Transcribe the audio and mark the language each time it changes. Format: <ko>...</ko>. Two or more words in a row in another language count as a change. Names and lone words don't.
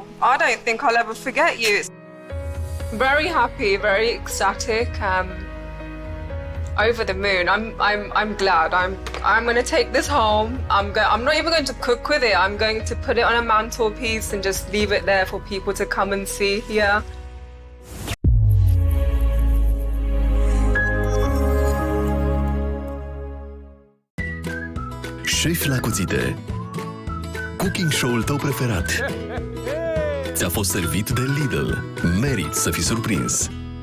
<en>I don't think I'll ever forget you. Very happy, very ecstatic. Over the moon. I'm glad. I'm going to take this home. I'm not even going to cook with it. I'm going to put it on a mantelpiece and just leave it there for people to come and see. Yeah.</en> <ro>Șef la Cutite.</ro> <en>Cooking show-</en> <ro>ul tău preferat. Ți-a fost servit de Lidl. Meriți să fii surprins.</ro>